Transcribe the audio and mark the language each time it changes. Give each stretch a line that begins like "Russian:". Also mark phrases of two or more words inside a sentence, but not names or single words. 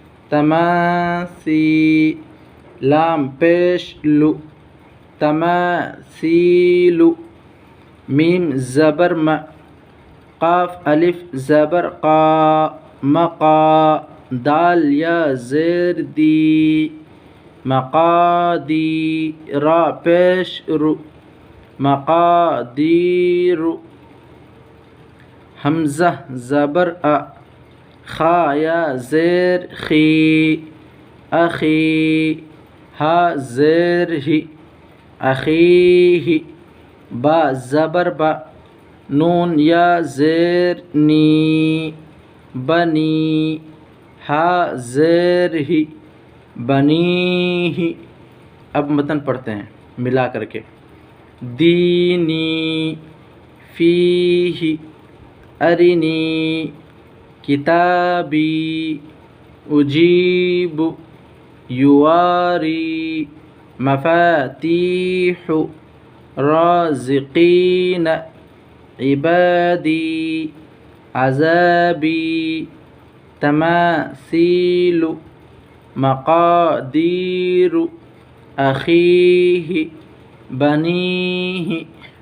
Urdu: تماسی، لام پیش لو، تماثیل، میم زبر ما، قاف الف زبر قا، مقا، دال یا زیر دی، مقادی، را پیش رو، مقادیر، حمزہ زبر ا، خا یا زیر خی، اخی، ہا زیر ہی، اخیہ، با زبر با، نون یا زیر نی، بنی، ہا زیر ہی، بنیہ۔ اب متن پڑھتے ہیں ملا کر کے۔
Arabic: دینی، فیہ، ارنی، کتابی، اجیب، يواري مفاتيح رازقين عبادي عذابي تماثيل مقادير أخيه بنيه